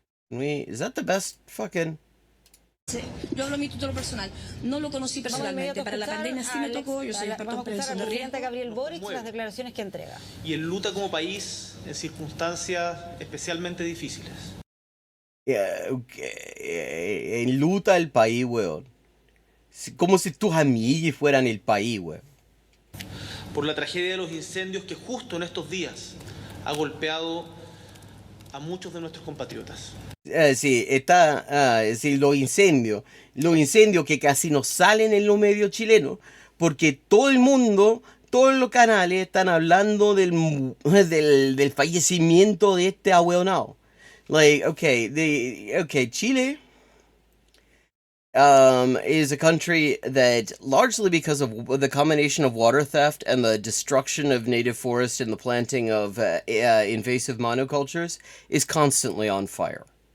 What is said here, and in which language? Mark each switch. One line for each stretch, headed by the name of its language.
English: Is that the best fucking...
Spanish: Yo hablo a mi título personal. No lo conocí personalmente. Para la pandemia sí me tocó. Yo soy experto en prevención de riesgo. Gabriel Boric, las declaraciones que entrega. Y en luta como país en circunstancias especialmente difíciles. En luta el país, weón. Como si tus amigos fueran el país, weón. Por la tragedia de los incendios que justo en estos días ha golpeado a muchos de nuestros compatriotas. Sí, sí, los incendios que casi no salen en los medios chilenos, porque todo el mundo, todos los canales están hablando del fallecimiento de este ahueonado.
English: Like, okay, Chile is a country that, largely because of the combination of water theft and the destruction of native forest and the planting of invasive monocultures, is constantly on fire.